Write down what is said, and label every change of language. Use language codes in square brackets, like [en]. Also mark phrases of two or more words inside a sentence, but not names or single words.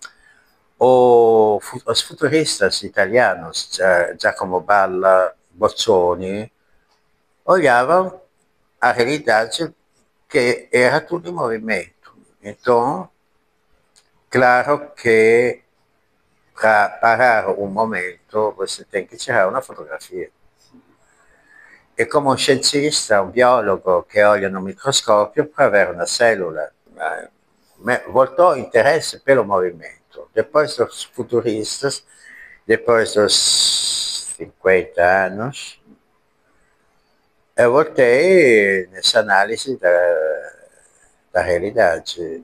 [pt] Os futuristas italianos, Giacomo Balla, Boccioni, olhavam a realidade que era tudo em movimento. Então, claro que para parar um momento, você tem que tirar uma fotografia. [it] E come un scientista, un biologo che [pt] olha no microscopio para ver uma célula. Voltou interesse pelo movimento. Depois dos futuristas, depois dos 50 anos, eu voltei nessa análise da realidade.